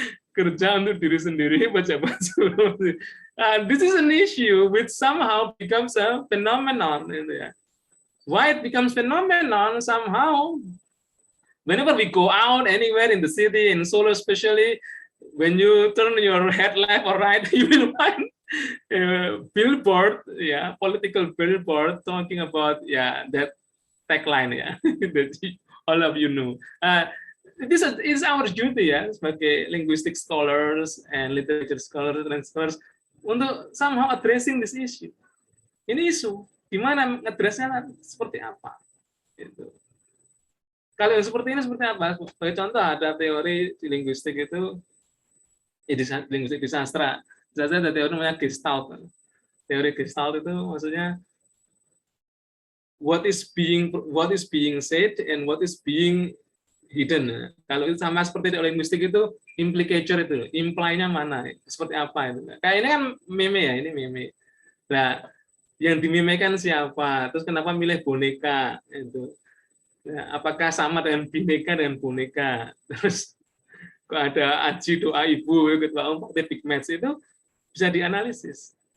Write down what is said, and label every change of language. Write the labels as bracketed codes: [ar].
[id] kerja untuk diri sendiri, baca-baca. [en] This is an issue which somehow becomes a phenomenon. Why it becomes phenomenon? Somehow, whenever we go out anywhere in the city, in Solo especially, when you turn your head left or right, you will find a billboard, yeah, political billboard talking about that tagline, that all of you know. This is our duty ya sebagai linguistic scholars and literature scholars and scholars untuk somehow addressing this issue. [id] Ini isu, gimana addressnya seperti apa? Gitu. Kalau yang seperti ini seperti apa? Sebagai contoh ada teori di linguistik itu, di linguistik di sastra, ada teori namanya Gestalt. Teori Gestalt itu maksudnya [en] what is being said and what is being hidden. [id] Kalau itu sama seperti di linguistik itu implicature itu, imply-nya mana, seperti apa itu. Kayak ini kan meme ya, ini meme. Nah, yang dimimekan siapa? Terus kenapa milih boneka itu? Nah, apakah sama dengan bineka dengan boneka? Terus kok ada aji doa ibu, ketua partai big match itu bisa dianalisis.